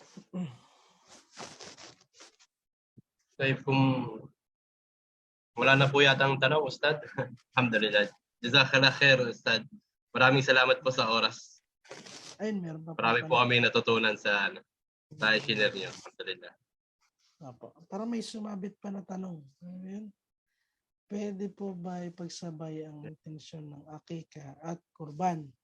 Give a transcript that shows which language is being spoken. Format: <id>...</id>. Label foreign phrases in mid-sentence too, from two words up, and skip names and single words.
<tl>Okay, kung wala na po yatang tanong, Ustad.</tl> <ar>الحمد لله. جزاك الله خير,</ar> <tl>Ustad. Maraming salamat po sa oras. Ayun, meron pa Marami po pala. kami natutunan sa share niyo. Alhamdulillah. Opo. Para may sumabit pa na tanong. Ayun. Pwede po ba ipagsabay ang intensyon ng akika at kurban?</tl>